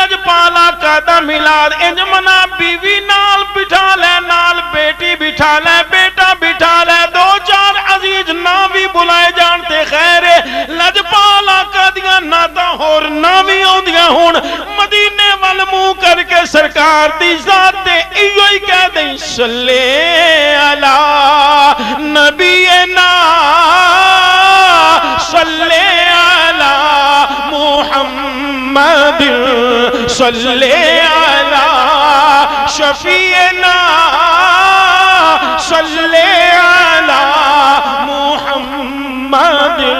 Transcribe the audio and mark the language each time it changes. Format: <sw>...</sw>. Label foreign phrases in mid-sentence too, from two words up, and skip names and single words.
<pa>لجپالا کدا میلاد انج منا، بیوی نال بٹھا لے، نال بیٹی بٹھا لے، بیٹا بٹھا لے، 2-4 عزیز نہ بھی بلائے جان تے خیر, لجپالا کدیاں نعتاں ہور نہ بھی آوندیاں ہن مدینے ول منہ کر کے سرکار دی ذات تے ایہو ہی کہہ دئی</pa> <ar>صلِّ على نبي نا صلِّ على محمد، صلِّ على شفيعنا، صلِّ على محمد.</ar>